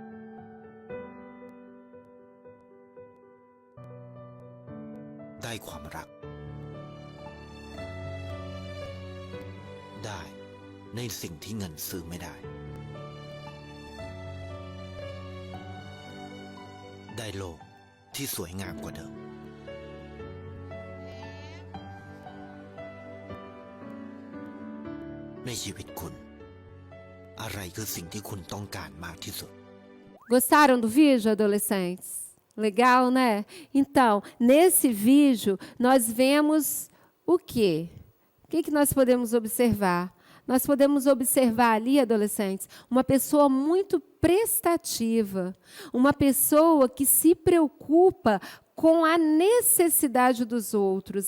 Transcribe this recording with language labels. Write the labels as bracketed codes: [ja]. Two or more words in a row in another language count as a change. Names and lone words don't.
[th] ได้ความรักได้ในสิ่งที่เงินซื้อไม่ได้ได้โลกที่สวยงามกว่าเดิมในชีวิตคุณอะไรคือสิ่งที่คุณต้องการมากที่สุด [pt] Gostaram do vídeo, adolescentes? Legal, né? Então, nesse vídeo, nós vemos o quê? O que nós podemos observar? Nós podemos observar ali, adolescentes, uma pessoa muito prestativa, uma pessoa que se preocupa com a necessidade dos outros.